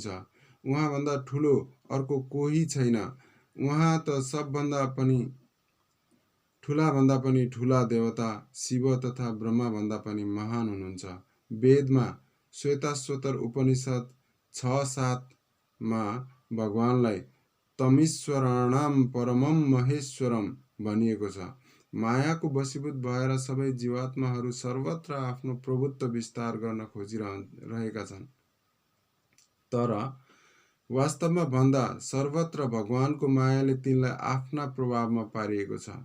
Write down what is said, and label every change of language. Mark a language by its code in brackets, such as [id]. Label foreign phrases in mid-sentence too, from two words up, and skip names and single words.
[ne] उहाँभन्दा ठुलो अर्को कोही छैन। उहाँ त सबभन्दा पनि ठुलाभन्दा पनि ठुला देवता शिव तथा ब्रह्माभन्दा पनि महान हुनुहुन्छ। वेदमा श्वेताश्वतर उपनिषद 6:7 मा भगवानलाई [sa] तमीश्वराणाम परमम महेश्वरम [ne] भनिएको छ। मायाको वशीभूत भएर सबै जीवात्माहरू सर्वत्र आफ्नो प्रभुत्व विस्तार गर्न खोजिरहेका छन्। तर वास्तवमा भन्दा सर्वत्र भगवानको मायाले तिनलाई आफ्ना प्रभावमा पारिएको छ।